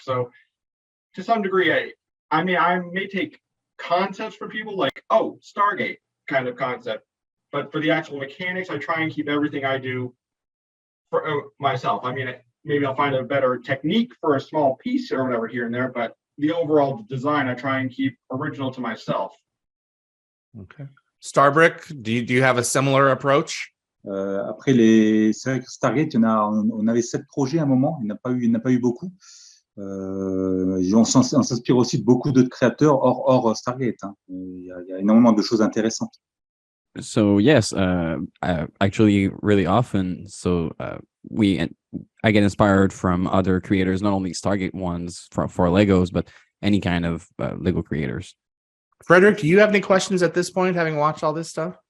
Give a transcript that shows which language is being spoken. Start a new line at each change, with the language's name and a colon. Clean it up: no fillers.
English: So to some degree, I mean, I may take concepts for people like, oh, Stargate kind of concept, but for the actual mechanics, I try and keep everything I do for myself. I mean, maybe I'll find a better technique for a small piece or whatever here and there, but the overall design, I try and keep original to myself. Okay. Starbrick, do you have a similar approach?
French: Après, c'est vrai que Stargate, on avait 7 projets à un moment, il n'y en a pas eu beaucoup. On s'inspire aussi de beaucoup d'autres créateurs hors Stargate. Hein. Il y a énormément de choses intéressantes.
English: So yes, actually, really often. So I I get inspired from other creators, not only Stargate ones for Legos, but any kind of Lego creators. Frederick, do you have any questions at this point, having watched all this stuff?